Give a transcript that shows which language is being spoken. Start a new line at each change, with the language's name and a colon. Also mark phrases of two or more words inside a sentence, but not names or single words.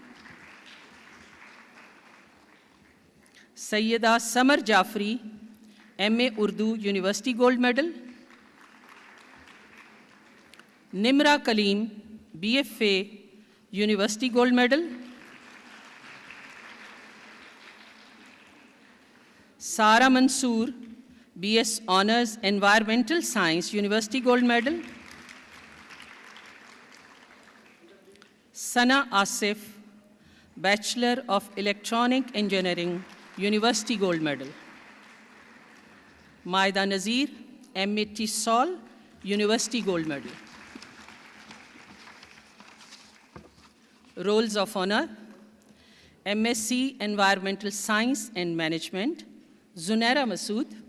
English: Sayyida Samar Jafri, MA Urdu, University Gold Medal. Nimra Kaleem, BFA, University Gold Medal. Sara Mansoor, BS Honours, Environmental Science, University Gold Medal. Sana Asif, Bachelor of Electronic Engineering, University Gold Medal. Maida Nazir, MA TESOL, University Gold Medal. Roles of Honor, MSc Environmental Science and Management, Zunaira Masood.